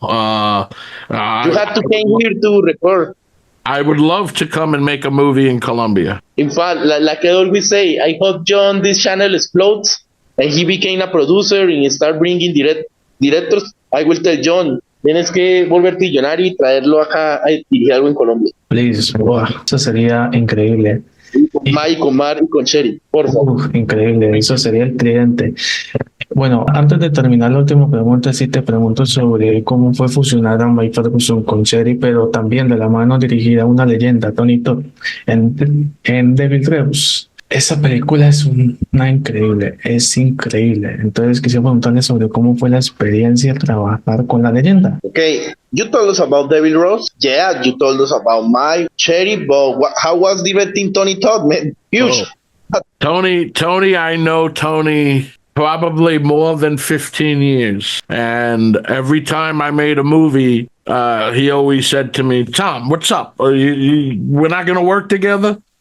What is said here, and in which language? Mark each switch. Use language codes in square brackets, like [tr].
[en] You have to came here to record. I would love to come and make a movie in Colombia. In fact, like I always say, I hope John, this channel explodes and he became a producer and start bringing directors. I will tell John, [es] tienes que volverte millonario y traerlo acá a dirigir algo en Colombia. [en] Please, [es] wow, eso sería increíble. Con Mai, con Mar y con Sherry, por favor. Increíble, eso sería el cliente. Bueno, antes de terminar la última pregunta, sí te pregunto sobre cómo fue fusionar a Mike Ferguson con Sherry, pero también de la mano dirigida a una leyenda, Tony Todd, en Devil Reus. Esa película es una increíble, es increíble. Entonces quisiera preguntarle sobre cómo fue la experiencia trabajar con la leyenda. [en] Okay, you told us about Devil Rose. Yeah, you told us about my Cherry, but how was directing Tony Todd, man? Huge. Oh. Tony, I know Tony probably more than 15 years. And every time I made a movie, he always said to me, Tom, what's up? We're not going to work together?